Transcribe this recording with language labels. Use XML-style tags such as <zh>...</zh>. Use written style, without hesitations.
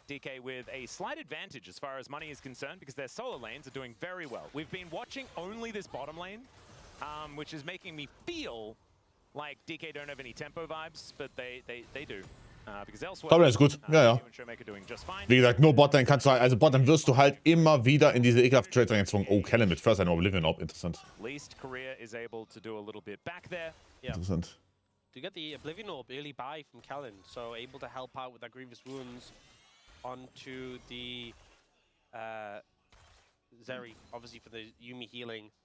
<en>DK with a slight advantage as far as money is concerned, because their solo lanes are doing very well. We've been watching only this bottom lane, which is making me feel like DK don't have any tempo vibes, but they do. Because elsewhere,</en> <de>Top Lane ist gut, ja, ja.</de> <en>Showmaker doing just fine.</en> <de>Wie gesagt, nur Botlane kannst du halt, also Botlane wirst du halt immer wieder in diese ekelhaften Trades reingezwungen. Oh, Kellen mit First Line Oblivion Orb, interessant.</de> <en>At least Korea is able to do a little bit back there. Yeah.</en> <de>Interessant.</de> <en>To get the Oblivion Orb early buy from Kellen, so able to help out with that Grievous Wounds onto the Zeri, obviously for the Yuumi healing.</en>